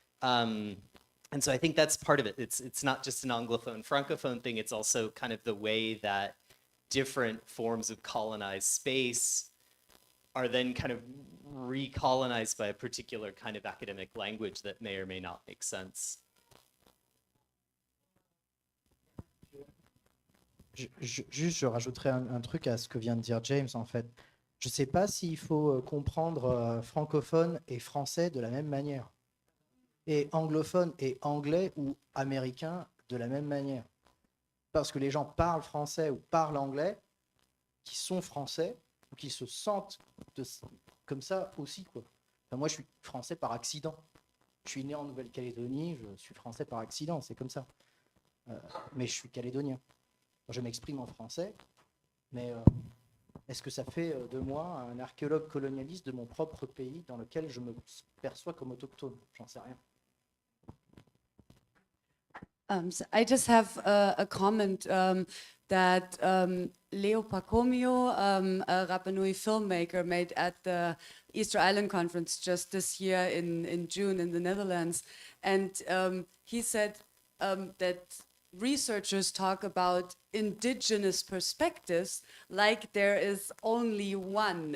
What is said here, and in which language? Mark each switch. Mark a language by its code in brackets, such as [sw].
[en] And so I think that's part of it. It's not just an Anglophone, Francophone thing. It's also kind of the way that different forms of colonized space are then kind of recolonized by a particular kind of academic language that may or may not make sense. [fr] Je rajouterais un truc à ce que vient de dire James, en fait. Je ne sais pas s'il faut comprendre francophone et français de la même manière, et anglophone et anglais ou américain de la même manière. Parce que les gens parlent français ou parlent anglais, qui sont français, ou qui se sentent comme ça aussi, quoi. Enfin, moi, je suis français par accident. Je suis né en Nouvelle-Calédonie, je suis français par accident, c'est comme ça. Mais je suis calédonien. Je m'exprime en français, mais est-ce que ça fait de moi un archéologue colonialiste de mon propre pays dans lequel je me perçois comme autochtone? J'en sais rien. [en] So I just have a comment that Leo Pacomio, a Rapanui filmmaker, made at the Easter Island Conference just this year in June in the Netherlands. And he said that researchers talk about indigenous perspectives like there is only one.